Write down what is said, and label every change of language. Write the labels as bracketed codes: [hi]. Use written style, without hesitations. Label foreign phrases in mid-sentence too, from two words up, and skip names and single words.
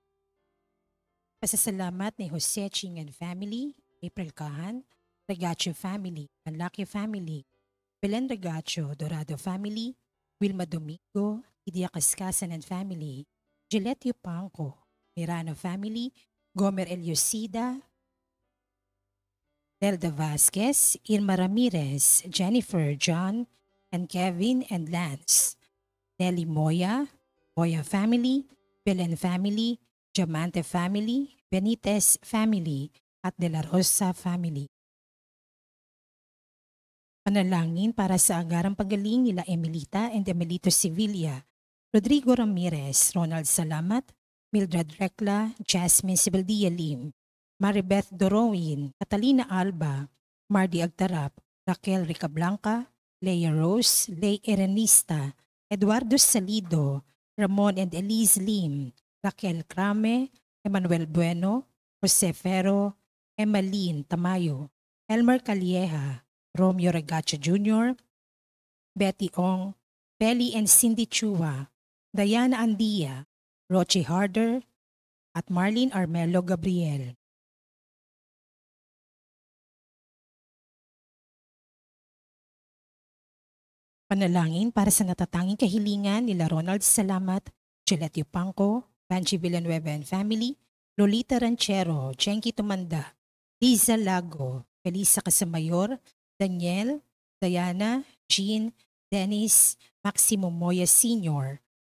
[tl] Pasasalamat ni Jose Ching [en] and family, [tl] April Cahan, Regacho family, Manlaki family, Belen Regacho, Dorado family, Wilma Domingo, Idia Cascasan [en] and family, [tl] Gillette Yupanco, Mirano family, Gomer Eliosida, Delda Vasquez, Irma Ramirez, Jennifer, John, and Kevin and Lance, Nelly Moya, Moya family, Belen family, Diamante family, Benitez family, at De La Rosa family. Panalangin para sa agarang pagaling nila Emilita and Emilito Sevilla, Rodrigo Ramirez, Ronald Salamat, Mildred Recla, Jasmine Sibaldia Lim, Maribeth Dorowin, Catalina Alba, Mardy Agtarap, Raquel Ricablanca, Leia Rose, Lay Erenista, Eduardo Salido, Ramon and Elise Lim, Raquel Crame, Emmanuel Bueno, Jose Ferro, Emmaline Tamayo, Elmer Calieja, Romeo Regacho Jr., Betty Ong, Belly and Cindy Chua, Diana Andia, Rochi Harder, at Marlene Armelo Gabriel. Panalangin para sa natatanging kahilingan nila Ronald Salamat, Gillette Yupanco, Banji Villanueva [en] and family, [tl] Lolita Ranchero, Jenky Tumanda, Liza Lago, Felisa Casamayor, Daniel, Diana, Jean, Dennis, Maximo Moya Sr.,